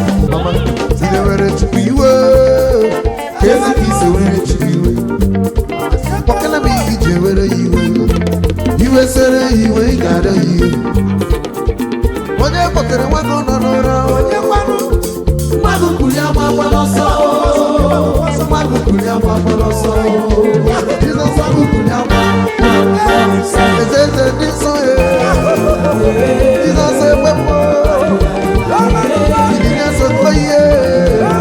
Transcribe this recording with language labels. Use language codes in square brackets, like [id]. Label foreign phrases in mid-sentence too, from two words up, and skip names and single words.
[en] Mama, see the way that you be, whoa. [ig] Ka ezi ka isi were chi iwe. Kpọkele m ihe iji were ya iwe. Iwe sere ya iwe, ị ga-arịọ ya iwe. Onye kpọtere nwa gị nọ n'ụra, onye kwanụ? Mmadụ kwuru ya, gbakwala ọsọ. Mmadụ kwuru ya, gbakwala ọsọ. Jizọs, mmadụ kwuru ya, gbakwala ọsọ. Eze, eze, ndị Jesus, eh, Jesus, eh, Jesus, eh,